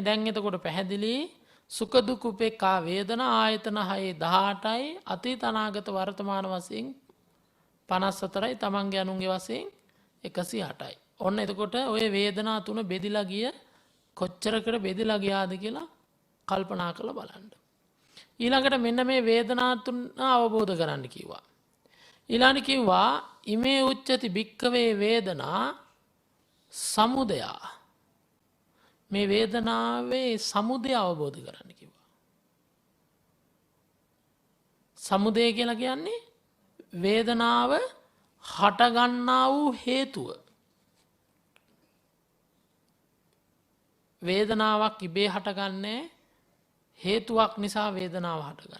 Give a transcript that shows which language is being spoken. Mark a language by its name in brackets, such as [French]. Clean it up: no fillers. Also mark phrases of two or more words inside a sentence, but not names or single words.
[Sinhala] දැන් එතකොට පැහැදිලි සුඛ දුක් උපේක්ඛා වේදනා ආයතන 6 18යි අතීත අනාගත වර්තමාන වශයෙන් 54යි තමන්ගේ අනුන්ගේ වශයෙන් 108යි. ඔන්න එතකොට ওই වේදනා තුන බෙදිලා ගිය කොච්චරකට බෙදිලා ගියාද කියලා කල්පනා කරලා බලන්න. ඊළඟට මෙන්න මේ වේදනා තුන අවබෝධ කරගන්න කිව්වා. ඊළඟට කිව්වා [Pali] ඉමේ උච්චති භික්ඛවේ වේදනා සමුදය. [Sinhala] මේ වේදනාවේ සමුදය අවබෝධ කරගන්න කිව්වා. සමුදය කියලා කියන්නේ වේදනාව හටගන්නා වූ හේතුව. වේදනාවක් ඉබේ හටගන්නේ හේතුවක් නිසා වේදනාව හටගන්නේ.